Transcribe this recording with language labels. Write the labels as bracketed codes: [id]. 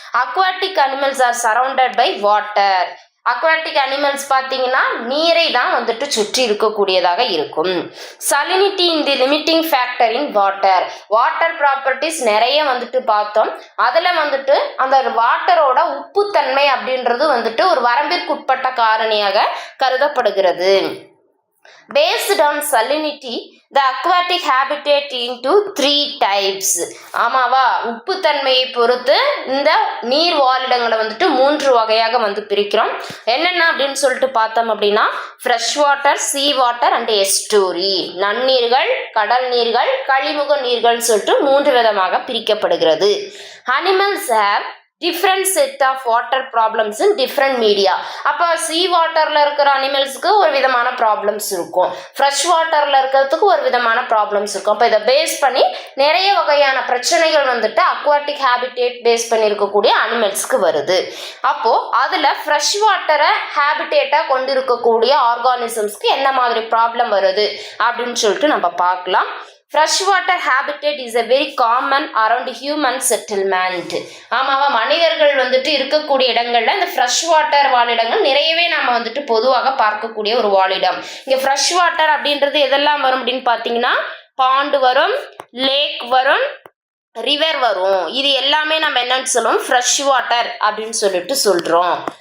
[en] Aquatic animals are surrounded by water. [ta] Aquatic animals பார்த்தீங்கன்னா நீரை தான் வந்துட்டு சுற்றி இருக்கக்கூடியதாக இருக்கும். [en] Salinity in the limiting factor in water. Water properties [ta] நிறைய வந்துட்டு பார்த்தோம். அதில் வந்துட்டு அந்த வாட்டரோட உப்புத்தன்மை அப்படின்றது வந்துட்டு ஒரு வரம்பிற்குட்பட்ட காரணியாக கருதப்படுகிறது. [en] Based on salinity, the aquatic habitat into 3 types. [ta] ஆமாவா, உப்புத்தன்மையை பொறுத்து இந்த நீர் வாழிடங்களை வந்துட்டு 3 வகையாக வந்து பிரிக்கிறோம். என்னென்ன அப்படின்னு சொல்லிட்டு பார்த்தோம் அப்படின்னா [en] Fresh water, sea water and estuary. [ta] நன்னீர்கள், கடல் நீர்கள், கழிமுக நீர்கள் சொல்லிட்டு 3 விதமாக பிரிக்கப்படுகிறது. [en] Animals have different set of water problems in different media. [ta] அப்போ சீ வாட்டரில் இருக்கிற அனிமல்ஸுக்கு ஒரு விதமான ப்ராப்ளம்ஸ் இருக்கும், ஃப்ரெஷ் வாட்டரில் இருக்கிறதுக்கு ஒரு விதமான ப்ராப்ளம்ஸ் இருக்கும். அப்போ இதை பேஸ் பண்ணி நிறைய வகையான பிரச்சனைகள் வந்துட்டு அக்வாட்டிக் ஹேபிடேட் பேஸ் பண்ணி இருக்கக்கூடிய அனிமல்ஸ்க்கு வருது. அப்போது அதில் ஃப்ரெஷ் வாட்டரை ஹேபிடேட்டாக கொண்டு இருக்கக்கூடிய ஆர்கானிசம்ஸ்க்கு என்ன மாதிரி ப்ராப்ளம் வருது அப்படின்னு சொல்லிட்டு நம்ம பார்க்கலாம். [en] Freshwater habitat is a very common around human settlement. [ta] ஆமாவா, மனிதர்கள் வந்துட்டு இருக்கக்கூடிய இடங்கள்ல இந்த ஃப்ரெஷ் வாட்டர் வாழிடங்கள் நிறையவே நம்ம வந்துட்டு பொதுவாக பார்க்கக்கூடிய ஒரு வாழிடம். இங்க ஃப்ரெஷ் வாட்டர் அப்படின்றது எதெல்லாம் வரும் அப்படின்னு பார்த்தீங்கன்னா பாண்டு வரும், லேக் வரும், ரிவர் வரும். இது எல்லாமே நம்ம என்னன்னு சொல்லுவோம், ஃப்ரெஷ் வாட்டர் அப்படின்னு சொல்லிட்டு சொல்றோம்.